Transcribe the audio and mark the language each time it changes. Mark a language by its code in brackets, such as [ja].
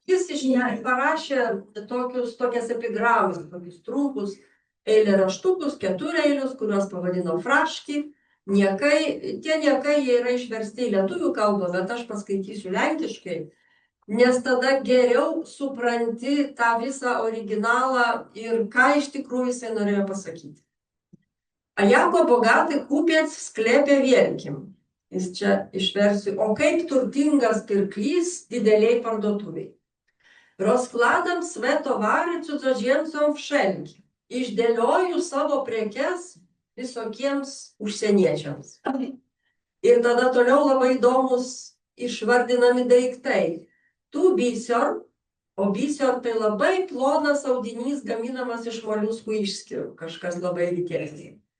[lt] Jis parašė tokias epigramas, tokius trumpus eilėraštukus, 4 eilius, kuriuos pavadino fraški. Tie niekai jie yra išversti į lietuvių kalbą, bet aš paskaitysiu lenkiškai, nes tada geriau supranti tą visą originalą ir ką iš tikrųjų jisai norėjo pasakyti. [pl] A jako bogatый kupiec w sklepie wielkim. [lt] Jis čia išversiu, o kaip turtingas pirklys dideliai parduotuviai. [pl] Rozkładam swe towary cudzoziemcom wszelkim. [lt] Išdėlioju savo prekes visokiems užsieniečiams. Ir tada toliau labai įdomus išvardinami daiktai. [pl] Tu bisior, [lt] o bisior tai labai plonas audinys gaminamas iš moliuskų išskyrų, kažkas labai rytėliai.